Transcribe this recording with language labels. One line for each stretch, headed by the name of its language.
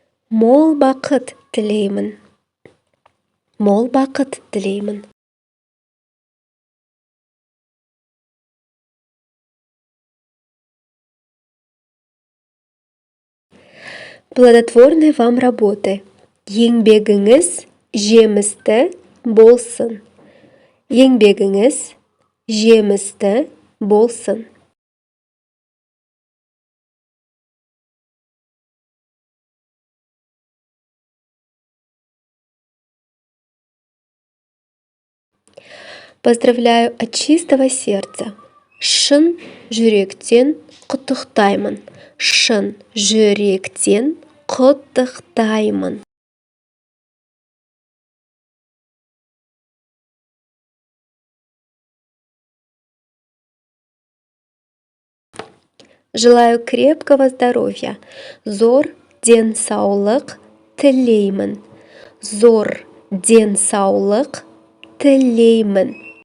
Kazakh: Мол бақыт тілеймін. Мол бақыт тілеймін.
Russian: Плодотворной вам работы.
Kazakh: Еңбегіңіз жемісті болсын. Еңбегіңіз жемісті болсын.
Russian: Поздравляю от чистого сердца.
Kazakh: Шын жүректен құттықтаймын. Шын жүректен құттықтаймын.
Russian: Желаю крепкого здоровья.
Kazakh: Зор денсаулық тілеймін. Зор денсаулық тілеймін.